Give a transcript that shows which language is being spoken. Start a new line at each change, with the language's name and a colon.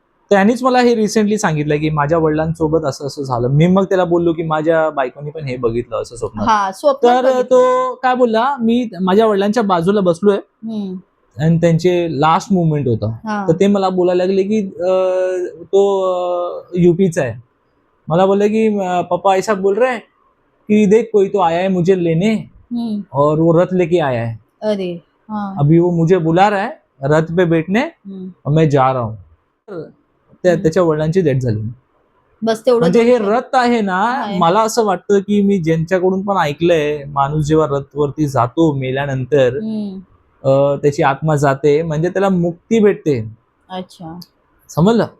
Marathi: त्यांनीच मला हे रिसेंटली सांगितलं की माझ्या वडिलांसोबत असं असं झालं. मी मग त्याला बोललो की माझ्या बायकोनी पण हे बघितलं असं स्वप्न. तर तो काय बोलला, मी माझ्या वडिलांच्या बाजूला बसलोय आणि त्यांचे लास्ट मुवमेंट होता. तर ते मला बोलायला लागले की तो यूपीचा आहे. मला बोलले की पप्पा
Hindi: ऐसा बोल रहे कि देख कोई तो आया है मुझे लेने और वो रथ लेके आया है. अरे अभी वो मुझे बुला रहा है रथ पे बैठने और मैं जा रहा हूँ.
Marathi: त्याच्या वडिलांची डेथ झाली. बस तेवढं. म्हणजे हे रथ आहे ना, मला असं वाटतं की मी ज्यांच्याकडून पण ऐकलंय, माणूस जेव्हा रथ वरती जातो मेल्यानंतर त्याची आत्मा जाते म्हणजे त्याला मुक्ती भेटते. अच्छा, समजलं.